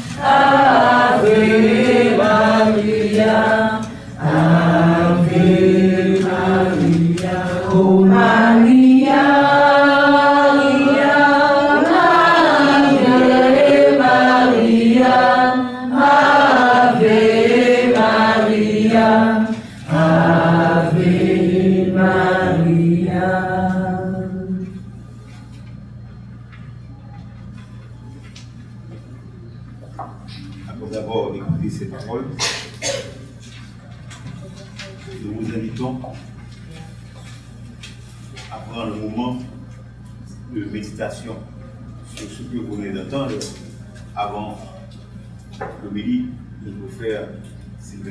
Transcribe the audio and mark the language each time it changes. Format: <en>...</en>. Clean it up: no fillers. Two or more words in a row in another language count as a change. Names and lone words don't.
<la>Ave Maria, Ave Maria, oh Maria, Ave Maria, Ave Maria, Ave Maria.</la> <fr>Après avoir écouté ces paroles, nous vous invitons à prendre le moment de méditation sur ce que vous venez d'entendre avant le midi de nos frères Sylvain.</fr>